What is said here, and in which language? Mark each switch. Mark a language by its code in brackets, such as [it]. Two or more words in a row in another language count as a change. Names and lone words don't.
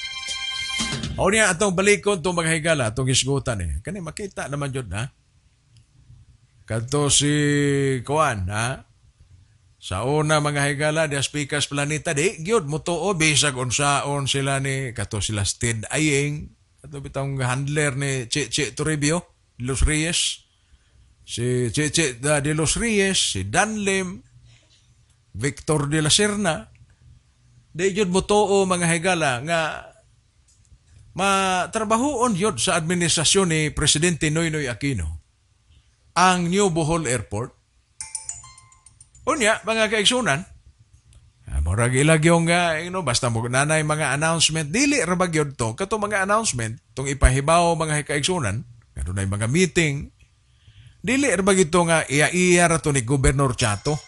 [ceb] O niya atong balikon itong mga higala, atong isgutan kani makita naman jud ha. Kadto si Kuan, ha? Sa una mga higala, di Aspikas Planeta, di, gyud mo to, bisag unsaon sila ni, kato sila Stead Aying, kato bitang handler ni Che Toribio, de Los Reyes, si Che de Los Reyes, si Danlim, Victor de la Serna, di gyud mo to, mga higala, nga matrabahoon yun sa administrasyon ni Presidente Noynoy Aquino ang New Bohol Airport. Unya, mga kaigsunan, murag ilag yung, basta mo nanay mga announcement, dili rabag yun to, kato mga announcement, itong ipahibaw mga kaigsunan, kato na yung mga meeting, dili rabag ito nga iya-iya rato ni Gobernador Chato.